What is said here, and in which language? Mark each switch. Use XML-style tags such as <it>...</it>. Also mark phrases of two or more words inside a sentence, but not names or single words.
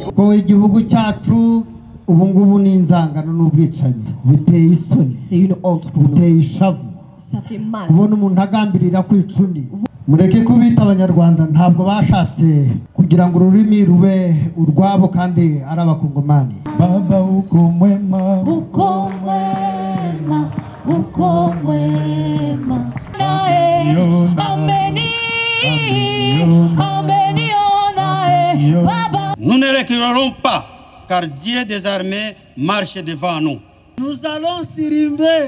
<rw>ko igihugu cyacu ubu ngubu ni inzangano n'ubwicanyi biteye isoni biteye ishavu kubona umuntu agambirira kwica undi mureke kubita abanyarwanda ntabwo bashatse kugira ngo ururimi rube urwabo kandi ari abakongomani baba ukomwema</rw> <fr>Nous ne reculerons pas car Dieu des armées marche devant nous. Nous allons sirimbe.</fr>